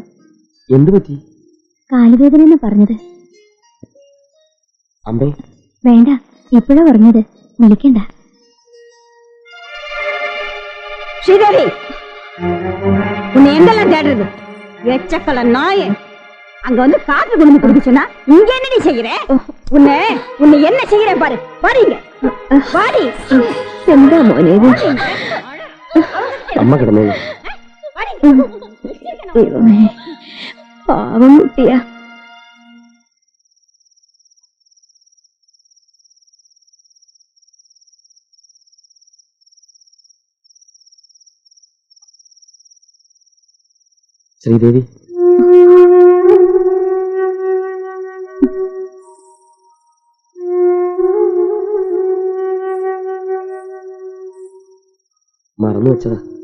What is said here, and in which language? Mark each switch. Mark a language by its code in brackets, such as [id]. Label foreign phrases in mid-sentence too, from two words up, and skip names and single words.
[ml] എന്തു പറ്റി? കാലുവേദന എന്ന് പറഞ്ഞത്. അമ്മേ വേണ്ട, ഇപ്പോഴാ പറഞ്ഞത്, വിളിക്കണ്ട. [ta] ஸ்ரீதேவி, உன்னை எங்கெல்லாம் தேடுறது? எச்சக்கல நாயே, அங்க வந்து காற்று குடும்பம் கொடுக்க சொன்னா இங்க என்ன நீ செய்யற? உன்னை என்ன செய்யற பாரு. பாருங்க, பாடி. [ml] എന്താ മോനെ ഇത്? അമ്മ കിടന്നേ. പാവം കുട്ടിയാ. ശ്രീദേവി, മറന്നു വെച്ചതാ.